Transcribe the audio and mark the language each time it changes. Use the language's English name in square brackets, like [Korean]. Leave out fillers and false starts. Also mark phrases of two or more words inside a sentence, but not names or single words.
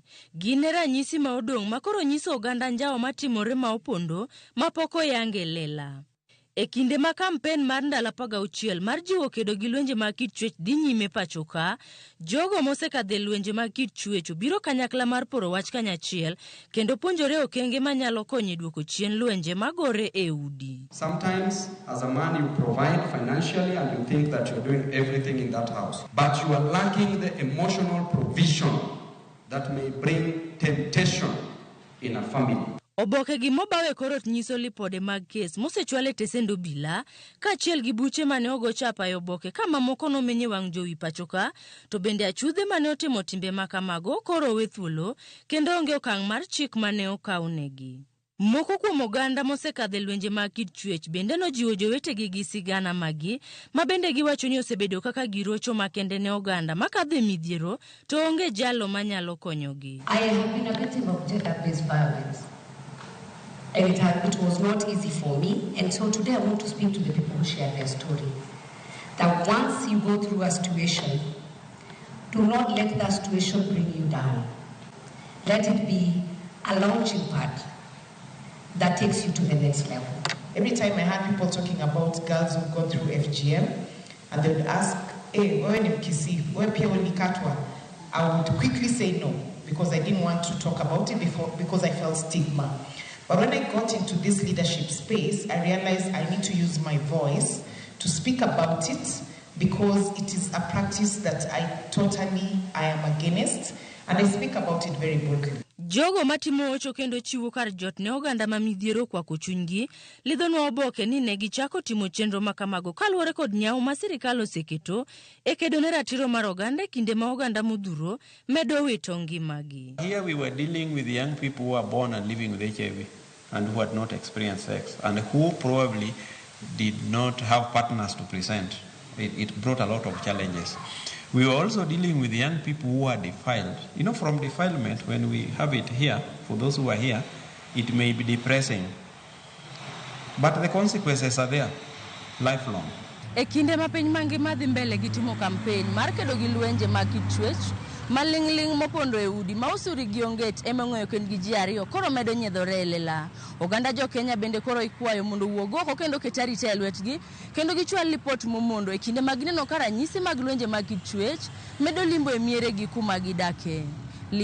[Luo (Kenya and Tanzania)] Gin ranyisi ma odong' ma koro nyiso oganda njao matimore ma opondo ma pok oyange lela. E kinde ma kampen mar ndalo 16 mar jiwo kedo gi lwenje mag kit chuech dhi nyime pachoka, jogo mosekadhe lwenje mag kit chuech biro kanyakla mar poro wach kanyachiel kendo puonjore okenge manyalo konyo duoko chien lwenje magore e udi. [English] Sometimes as a man you provide financially and you think that you're doing everything in that house, but you are lacking the emotional provision that may bring temptation in a family. [Luo (Kenya and Tanzania)] Oboke gi mobawe korot nyiso lipode mag kes mosechwale tesendo bila kaachiel gi buche mane ogo chapa e oboke kama moko nomenye wang' jowi pachoka, to bende achudhe mane otimo timbe makamago koro we thuolo kendo onge okang' mar chik mane okawnegi. Moko kuom oganda mosekadhe lwenje mag kit chuech bende nojiwo jowetegi gi sigana magi ma bende giwacho ni osebedo kaka girocho makende ne oganda makadhe midhiero to onge jalo manyalo konyogi. [English] I have been a victim of gender-based violence. And it was not easy for me, and so today I want to speak to the people who share their story. That once you go through a situation, do not let that situation bring you down. Let it be a launching pad that takes you to the next level. Every time I had people talking about girls who've gone through FGM, and they would ask, [Swahili] hey, wewe ni mkisi, wewe pia ulikatwa, [English] I would quickly say no, because I didn't want to talk about it before, because I felt stigma. But when I got into this leadership space, I realized I need to use my voice to speak about it because it is a practice that I am against, and I speak about it very boldly. [Luo (Kenya and Tanzania)] Jogo matimo ocho kendo chiwo kar jot ne oganda ma midhiero kwa kuchunygi lidhonwa oboke ni ne gichako timo chenro makamago kaluwore kod nyao ma sirikal oseketo e kedo ne ratiro mar oganda kinde ma oganda modhuro medo wito ngimagi. [English] Here we were dealing with young people who are born and living with HIV and who had not experienced sex and who probably did not have partners to present. It brought a lot of challenges. We were also dealing with young people who are defiled. You know, from defilement, when we have it here, for those who are here, it may be depressing. But the consequences are there, lifelong. [Luo (Kenya and Tanzania)] E kinde ma piny mangima dhi mbele gi timo kampen mar kedo gi lwenje mag kit chuech, maling'ling mopondo e udi ma usuri gi onget ema ng'eyo kend gi ji ariyo koro medo nyiedhore e lela. Oganda jo Kenya bende koro ikwayo mondo wuog oko kendo ket arita e lwetgi kendo gichwal lipot momondo e kinde mag neno ka ranyisi mag lwenje mag kit chuech medo limbo e miere gi kuma gidake.